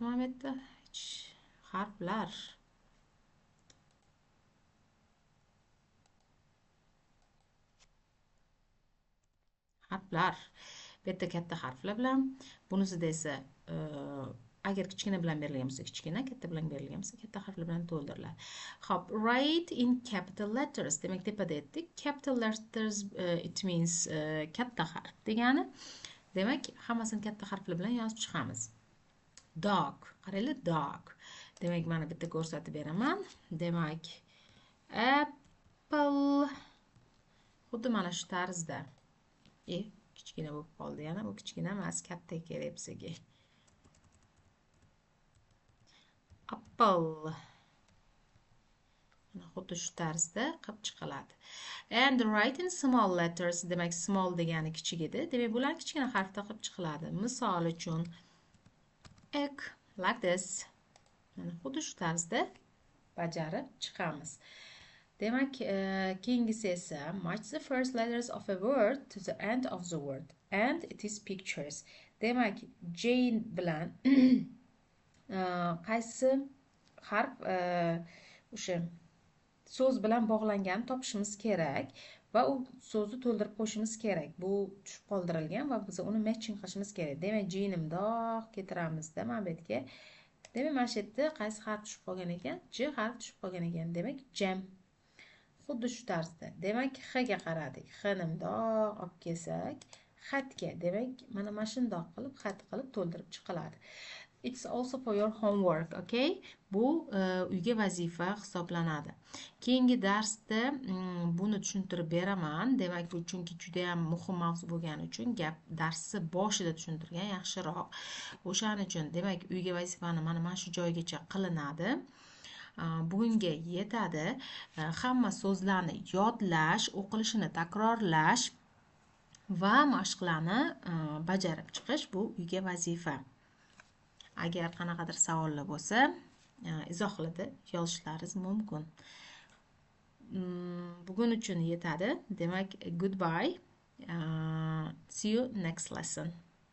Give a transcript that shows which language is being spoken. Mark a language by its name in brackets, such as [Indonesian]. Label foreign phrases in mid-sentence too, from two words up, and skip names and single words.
[Uzbek] Mana bu yerda harflar. Harflar. Bu yerda katta harflar bilan, bunisida esa agar kichkina bilan berilgan bo'lsa kichkina, katta bilan berilgan bo'lsa katta harflar bilan to'ldiriladi. Xo'p, [English] write in capital letters. [Uzbek] Demak, tepada aytdik. [English] Capital letters it means [Uzbek] katta harf degani. Demak, hammasini katta harflar bilan yozib chiqamiz. Dog. Qaranglar, dog. Demak, mana bitta ko'rsatib beraman. Demak, apple. Xuddi mana shu tarzda. Kichkina bo'lib qoldi yana. Bu kichkina emas, katta kerak bizga. Apple. Mana xuddi shu tarzda qilib chiqiladi. [English] And write in small letters. [Uzbek] Demak, small degani kichik edi. Demak, bular kichkina harfda qilib chiqiladi. Misol uchun [English] egg, like this. [Uzbek] Mana xuddi shu tarzda bajarib chiqamiz. Demak, keyingisi esa [English] match the first letters of a word to the end of the word and it is pictures. [Uzbek] Demak, Jane bilan qaysi harf o'sha so'z bilan bog'langanini topishimiz kerak va u so'zni to'ldirib qo'yishimiz kerak. Bu tushib qoldirilgan va biz uni matching qilishimiz kerak. Demak, G'ni mundoq keltiramizda mana bu yerga. Demak, mana shu yerda qaysi harf tushib qolgan ekan? J harfi tushib qolgan ekan. Demak, jam. Xuddi shu tarzda. Demak, X ga qaradik. Xni mundoq olib kelsak, xatga. Demak, mana shundoq qilib xat qilib to'ldirib chiqiladi. [English] It's also for your homework, okay? [Uzbek] Bu uyga vazifa hisoblanadi. Keyingi darsda buni tushuntirib beraman. Demak, bu chunki juda ham muhim mavzu bo'lgani uchun gap darsni boshida tushuntirgan yaxshiroq. O'shaning uchun, demak, uyga vazifani mana shu joygacha qilinadi. Bugunga yetadi. Hamma so'zlarni yodlash, o'qilishini takrorlash va mashqlarni bajarib chiqish bu uyga vazifa. Agar qanaqadir savollar bo'lsa, izohlarda yozishlaringiz mumkin. Bugun uchun yetadi. Demak, [English] goodbye. See you next lesson.